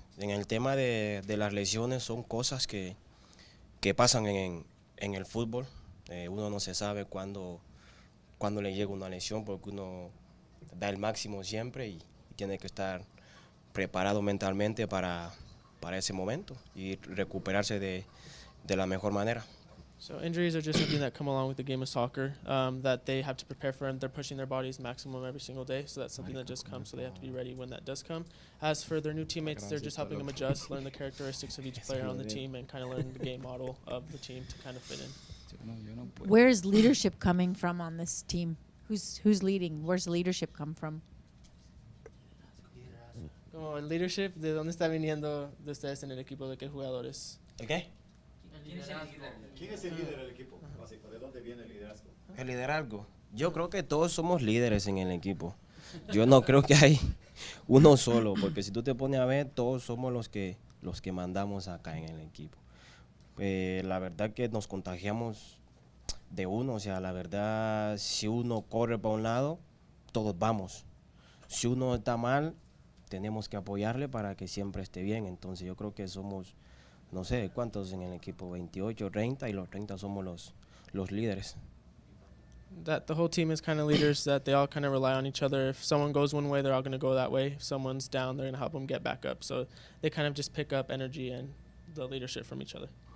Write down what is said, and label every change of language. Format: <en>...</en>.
<es>En el tema de las lesiones son cosas que pasan en el fútbol. Uno no se sabe cuándo le llega una lesión porque uno da el máximo siempre y tiene que estar preparado mentalmente para ese momento y recuperarse de la mejor manera.</es> <en>So injuries are just something that come along with the game of soccer that they have to prepare for, and they're pushing their bodies maximum every single day. So that's something that just comes. So they have to be ready when that does come. As for their new teammates, they're just helping them adjust, learn the characteristics of each player on the team, and kind of learn the game model of the team to kind of fit in. Where's leadership coming from on this team? Who's leading? Where's the leadership come from?</en> <es>Como el leadership, ¿de dónde está viniendo de ustedes en el equipo? ¿De qué jugadores? ¿El qué? ¿Quién es el líder del equipo? Básico, ¿de dónde viene el liderazgo? El liderazgo. Yo creo que todos somos líderes en el equipo. Yo no creo que hay uno solo, porque si tú te pones a ver, todos somos los que mandamos acá en el equipo. La verdad que nos contagiamos de uno, o sea, la verdad, si uno corre para un lado, todos vamos. Si uno está mal, tenemos que apoyarle para que siempre esté bien. Entonces yo creo que somos, no sé, ¿cuántos en el equipo? 28, 30, y los 30 somos los líderes.</es> <en>That the whole team is kind of leaders, that they all kind of rely on each other. If someone goes one way, they're all going to go that way. If someone's down, they're going to help them get back up. So they kind of just pick up energy and the leadership from each other.</en>